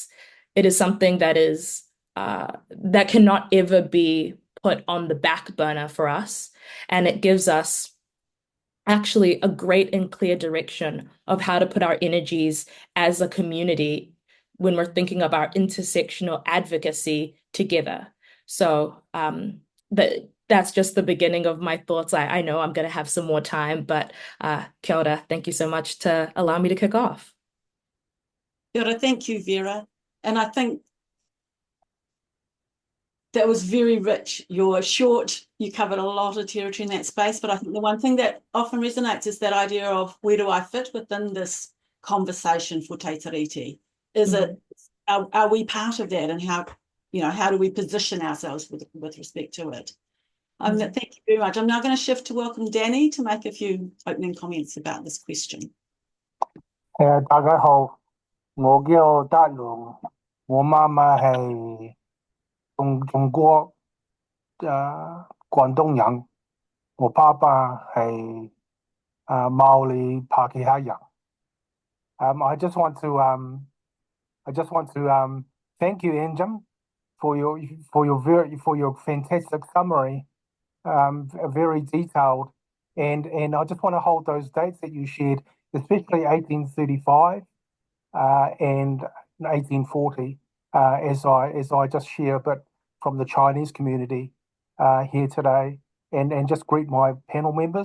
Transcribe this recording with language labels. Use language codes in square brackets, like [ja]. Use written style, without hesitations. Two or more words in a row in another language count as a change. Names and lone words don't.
[en] It is something that is that cannot ever be put on the back burner for us, and it gives us actually a great and clear direction of how to put our energies as a community when we're thinking of our intersectional advocacy together. So that's just the beginning of my thoughts. I know I'm going to have some more time, but [mi] kia ora, [en] thank you so much to allow me to kick off. [mi] Kia ora, [en] thank you, Vera. And I think that was very rich. You're short, you covered a lot of territory in that space, but I think the one thing that often resonates is that idea of where do I fit within this conversation for Te Tiriti? Is it, are we part of that, and how do we position ourselves with respect to it? Thank you very much. I'm now going to shift to welcome Danny to make a few opening comments about this question. [yue] 大家好，我叫德龍，我媽媽係中國廣東人，我爸爸係毛利帕基亞人。 [en] I just want to thank you, Anjum, for your fantastic summary, very detailed, and I just want to hold those dates that you shared, especially 1835 and 1840, as I just share a bit from the Chinese community here today, and just greet my panel members.